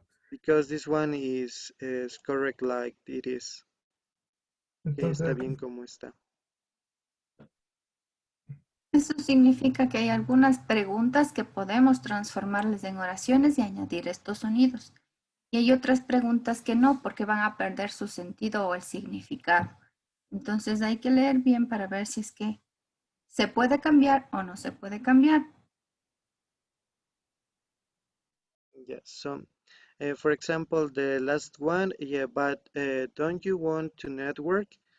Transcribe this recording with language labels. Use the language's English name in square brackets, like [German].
[English] because this one is correct like it is. [Spanish] Que está Entonces, bien como está. Eso significa que hay algunas preguntas que podemos transformarles en oraciones y añadir estos sonidos. Y hay otras preguntas que no, porque van a perder su sentido o el significado. Entonces hay que leer bien para ver si es que se puede cambiar o no se puede cambiar. [English] Yes. So, for example, the last one, yeah, but don't you want to network?